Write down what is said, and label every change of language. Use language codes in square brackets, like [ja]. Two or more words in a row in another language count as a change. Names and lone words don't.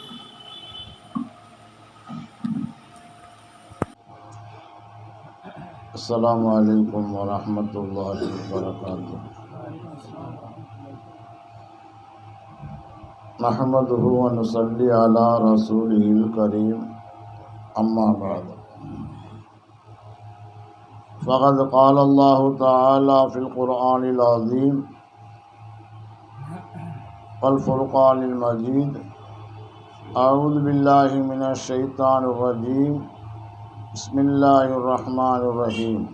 [ar] السلام عليكم ورحمة الله وبركاته. نحمده ونصلي على رسوله الكريم. أما بعد. فقد قال الله تعالى في القرآن العظيم والفرقان المجيد. أعوذ بالله من الشيطان الرجيم. بسم الله الرحمن الرحيم.